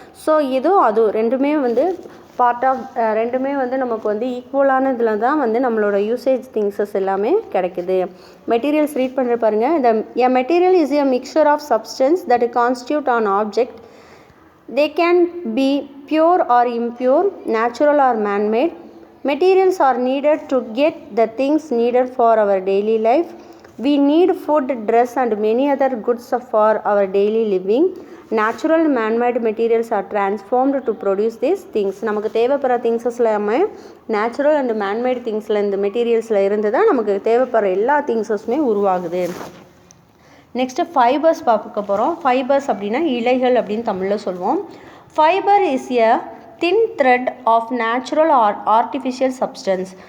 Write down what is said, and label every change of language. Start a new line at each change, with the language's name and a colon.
Tamil: So இதுவும் அதுவும் ரெண்டுமே வந்து ரெண்டுமே வந்து நமக்கு வந்து ஈக்குவலான இதில் தான் வந்து நம்மளோட யூசேஜ் திங்ஸஸ் எல்லாமே கிடைக்குது. மெட்டீரியல்ஸ் ரீட் பண்ணுற பாருங்கள்.
English: A material is a mixture of substance that constitute an object. They can be pure or impure, natural or manmade. Materials are needed to get the things needed for our daily life. We need food, dress and many other goods for our daily living. Natural man-made materials are transformed to produce these things.
Tamil: நமக்கு தேவைப்படுற things எல்லாமே
English: natural and manmade
Tamil: திங்ஸில் இந்த மெட்டீரியல்ஸில் இருந்து தான் நமக்கு தேவைப்படுற எல்லா திங்ஸஸுமே உருவாகுது. நெக்ஸ்ட்டு ஃபைபர்ஸ் பார்க்க போகிறோம். ஃபைபர்ஸ் அப்படின்னா இலைகள் அப்படின்னு தமிழில் சொல்லுவோம்.
English: Fibre is a thin thread of natural or artificial substance.